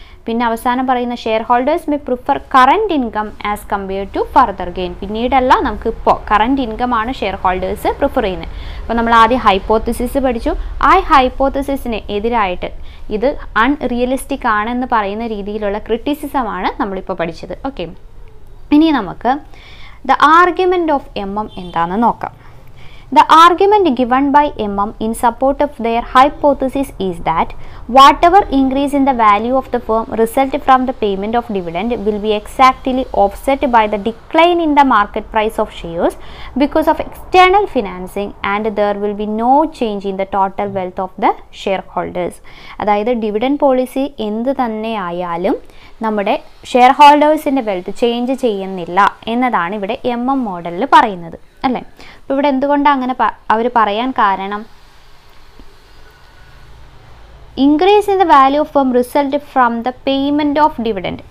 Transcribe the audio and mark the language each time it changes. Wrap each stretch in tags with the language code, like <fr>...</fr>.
<ml>പിന്നെ അവസാനം പറയുന്ന</ml> <en>Shareholders may prefer current income as compared to further gain.</en> <ml>പിന്നീടല്ല, നമുക്കിപ്പോൾ കറൻറ്റ് ഇൻകം ആണ് ഷെയർ ഹോൾഡേഴ്സ് പ്രിഫർ ചെയ്യുന്നത്. അപ്പോൾ നമ്മൾ ആദ്യം ഹൈപ്പോത്തസിസ് പഠിച്ചു. ആ ഹൈപ്പോത്തസിസിന് എതിരായിട്ട് ഇത് അൺറിയലിസ്റ്റിക് ആണെന്ന് പറയുന്ന രീതിയിലുള്ള ക്രിറ്റിസിസമാണ് നമ്മളിപ്പോൾ പഠിച്ചത്. ഓക്കെ, ഇനി നമുക്ക്</ml> <en>The argument of MM</en> <ml>എന്താണെന്ന് നോക്കാം.</ml> <en>The argument given by MM in support of their hypothesis is that whatever increase in the value of the firm result from the payment of dividend will be exactly offset by the decline in the market price of shares because of external financing, and there will be no change in the total wealth of the shareholders.</en> <ml>അതായത് dividend policy എന്ത് തന്നെ ആയാലും നമ്മുടെ share ഹോൾഡേഴ്സിൻ്റെ wealth change ചെയ്യുന്നില്ല എന്നതാണ് ഇവിടെ MM മോഡലിൽ പറയുന്നത് അല്ലേ. അപ്പോൾ ഇവിടെ എന്തുകൊണ്ടാണ് അങ്ങനെ അവർ പറയാൻ കാരണം,</ml> <en>Increase in the value of firm result from the payment of dividend.</en>